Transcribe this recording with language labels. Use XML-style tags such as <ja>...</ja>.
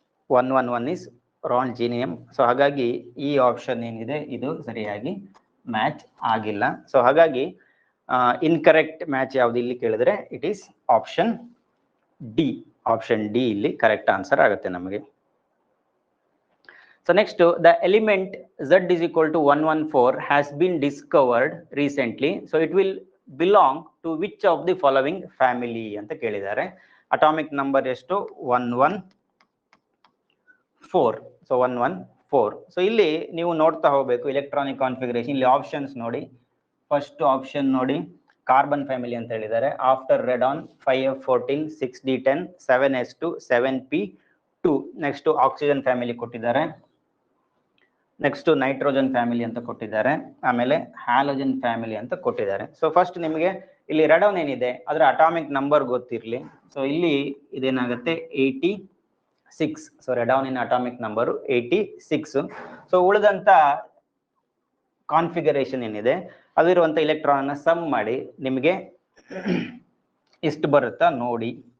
<kn>111 is ರಾಂಜಿನಿಯಂ. So ಹಾಗಾಗಿ ಈ option ಏನಿದೆ ಇದು ಸರಿಯಾಗಿ ಮ್ಯಾಚ್ ಆಗಿಲ್ಲ. ಸೊ ಹಾಗಾಗಿ ಇನ್ಕರೆಕ್ಟ್ ಮ್ಯಾಚ್ ಯಾವ್ದು ಇಲ್ಲಿ ಕೇಳಿದ್ರೆ</kn> <en>It is option D.</en> <kn>Option D ಇಲ್ಲಿ ಕರೆಕ್ಟ್ ಆನ್ಸರ್ ಆಗುತ್ತೆ ನಮಗೆ.</kn> <en>So next, the element Z is equal to 114 has been discovered recently. So it will belong to which of the following family</en> <kn>ಅಂತ ಕೇಳಿದ್ದಾರೆ. Atomic number ಎಷ್ಟು? 114. So 114. So ಇಲ್ಲಿ ನೀವು ನೋಡ್ತಾ ಹೋಗ್ಬೇಕು ಎಲೆಕ್ಟ್ರಾನಿಕ್ ಕಾನ್ಫಿಗರೇಷನ್. ಇಲ್ಲಿ ಆಪ್ಷನ್ಸ್ ನೋಡಿ, ಫಸ್ಟ್ ಆಪ್ಷನ್ ನೋಡಿ ಕಾರ್ಬನ್ ಫ್ಯಾಮಿಲಿ ಅಂತ ಹೇಳಿದ್ದಾರೆ.</kn> <en>After radon 5F14, 6D10, 7S2, 7P2.</en> <kn>Next oxygen family ಕೊಟ್ಟಿದ್ದಾರೆ. ನೆಕ್ಸ್ಟ್ ನೈಟ್ರೋಜನ್ ಫ್ಯಾಮಿಲಿ ಅಂತ ಕೊಟ್ಟಿದ್ದಾರೆ. ಆಮೇಲೆ ಹ್ಯಾಲೋಜನ್ ಫ್ಯಾಮಿಲಿ ಅಂತ ಕೊಟ್ಟಿದ್ದಾರೆ. ಸೊ ಫಸ್ಟ್ ನಿಮಗೆ ಇಲ್ಲಿ ರೆಡಾನ್ ಏನಿದೆ ಅದರ ಅಟಾಮಿಕ್ ನಂಬರ್ ಗೊತ್ತಿರಲಿ. ಸೊ ಇಲ್ಲಿ ಇದೇನಾಗುತ್ತೆ 86. So ರೆಡಾನಿನ atomic number 86. So ಉಳಿದಂತ configuration ಏನಿದೆ ಅದಿರುವಂತ ಎಲೆಕ್ಟ್ರಾನ್ ಅನ್ನ ಸಮ್ ಮಾಡಿ ನಿಮಗೆ ಎಷ್ಟು ಬರುತ್ತಾ ನೋಡಿ.</kn>